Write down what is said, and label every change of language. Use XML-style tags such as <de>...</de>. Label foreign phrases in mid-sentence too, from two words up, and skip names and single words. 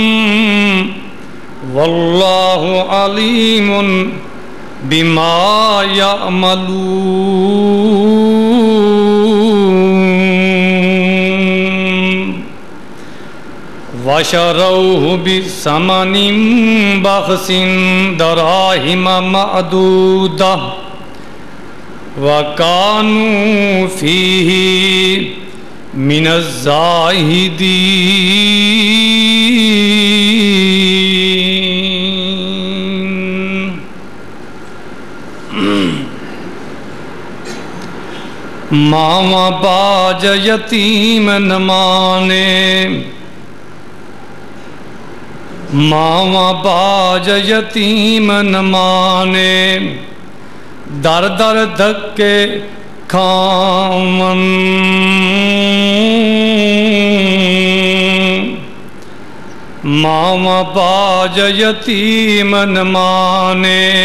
<ar>والله عليم بما يعملون وشروه بثمن بخس دراهم معدودة وكانوا فيه من</ar> <pa>الزاهدين ماما باج یتیم نہ مانے ماما باج یتیم نہ مانے در در دھکے کھاون ماما باج یتیم نہ مانے</pa>